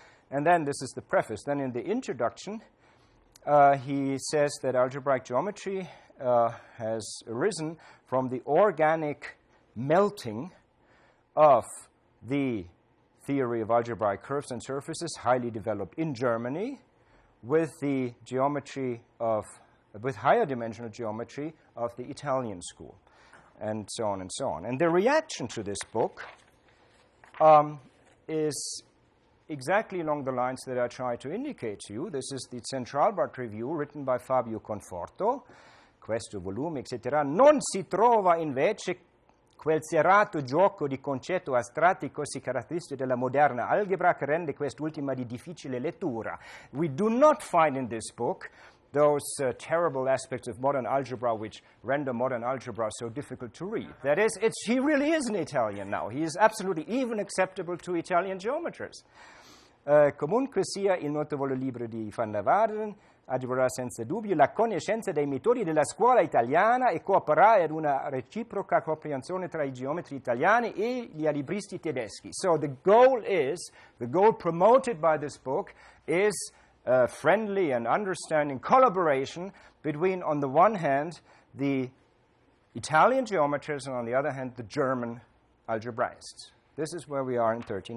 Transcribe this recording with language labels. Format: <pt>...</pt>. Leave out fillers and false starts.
<en>And then this is the preface. Then in the introduction, he says that algebraic geometry has arisen from the organic melting of the theory of algebraic curves and surfaces, highly developed in Germany, with the geometry with higher dimensional geometry of the Italian school, and so on and so on. And the reaction to this book is exactly along the lines that I tried to indicate to you. This is the Centralbart Review written by Fabio Conforto.</en> <it>Questo volume, etc. Non si trova invece quel serrato gioco di concetto astratti così caratteristico della moderna algebra che rende quest'ultima di difficile lettura.</it> <en>We do not find in this book those terrible aspects of modern algebra which render modern algebra so difficult to read. That is, he really is an Italian now. He is absolutely even acceptable to Italian geometers.</en> <it>Comunque sia, il notevole libro di Van der Waerden aggiungerà senza dubbio la conoscenza dei metodi della scuola italiana e cooperare ad una reciproca comprensione tra I geometri italiani e gli algebraisti tedeschi.</it> <en>So the goal promoted by this book is friendly and understanding collaboration between, on the one hand, the Italian geometers and, on the other hand, the German algebraists. This is where we are in 39.</en>